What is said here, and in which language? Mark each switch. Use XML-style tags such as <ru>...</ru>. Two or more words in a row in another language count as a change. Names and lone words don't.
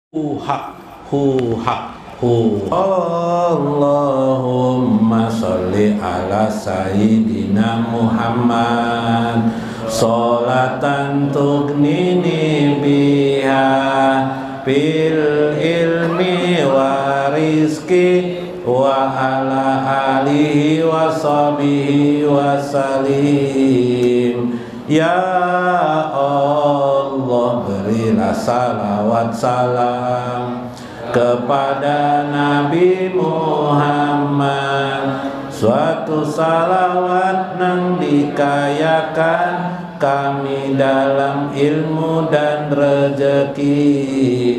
<ar>حق هو اللهم صل على سيدنا محمد صلاة تغنيني بها بالعلم والرزق وعلى آله وصحبه وسلم.</ar> <id>Ya Allah, berilah salawat salam kepada Nabi Muhammad, suatu salawat nang dikayakan kami dalam ilmu dan rezeki.</id>